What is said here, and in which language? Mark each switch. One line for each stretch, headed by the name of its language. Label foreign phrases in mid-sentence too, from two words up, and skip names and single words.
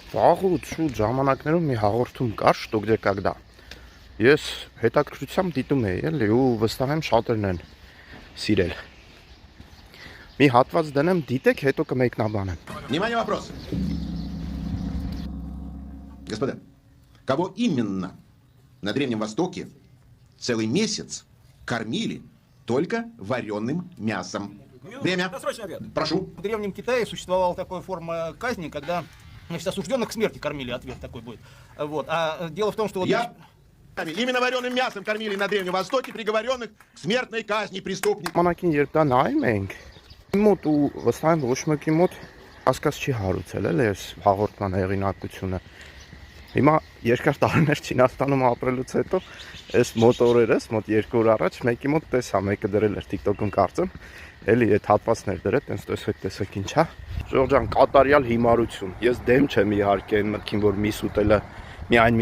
Armenian: Վաղուց շուտ ժամանակներում մի հաղորդում կար «Что где когда»։ Ես հետաքրքրությամբ դիտում էի, էլի, ու վստահ եմ շատերն են սիրել։ Մի հատված դնեմ, դիտեք, հետո կմեկնաբանեմ։
Russian: Внимание, вопрос. Господа, кого именно на Древнем Востоке целый месяц кормили только вареным мясом? Время. Досрочный ответ. Прошу. В Древнем Китае существовала такая форма казни, когда, значит, осужденных к смерти кормили, ответ такой будет. Вот. А дело в том, что... Вот Именно вареным мясом кормили на Древнем Востоке приговоренных к смертной казни преступников.
Armenian: Մանակին երբ դա նայում ենք, մոտ ու վստահ եմ ոչ մեկի մոտ հասկաց չի հարուցել, էլի, այս հաղորդման հեղինակությունը։ Հիմա երկար տարիներ Չինաստանում ապրելուց հետո այս մոտորերս մոտ 2 օր առաջ մեկի մոտ տեսա, մեկը դրել էր TikTok-ում կարծեմ, էլի այդ հատվածներ դրել, տենց տեսեք ինչ է։ Ժողովուրդ ջան, կատարյալ հիմարություն։ Ես դեմ չեմ իհարկե այն մտքին, որ միս ուտելը, միայն